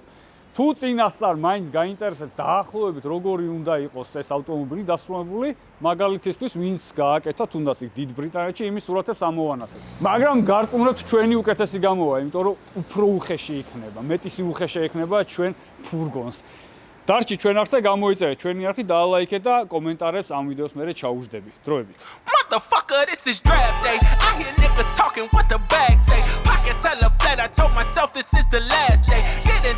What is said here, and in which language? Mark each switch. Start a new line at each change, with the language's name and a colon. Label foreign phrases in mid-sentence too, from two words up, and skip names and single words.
Georgian: თუ წინასწარ მაინც გაინტერესებთ დაახლოებით როგორი უნდა იყოს ეს ავტომობილი დასრულებული, მაგალითისთვის ვინც გააკეთა თუნდაც იქ დიდ ბრიტანეთში იმის სურათებს ამოვანათებთ. მაგრამ გარწმუნებთ ჩვენი უკეთესი გამოვა, იმიტომ რომ უფრო უხეში იქნება, მეტისი უხეში იქნება ჩვენ ფურგონს. დარჩი ჩვენ არხზე გამოიწერეთ ჩვენი არხი დაალაიქეთ და კომენტარებს ამ ვიდეოს მერე ჩაუждები. დროებით.
English: Motherfucker, this is draft day. I hear niggas talking what the bag say. Pockets hella flat, I told myself this is the last day.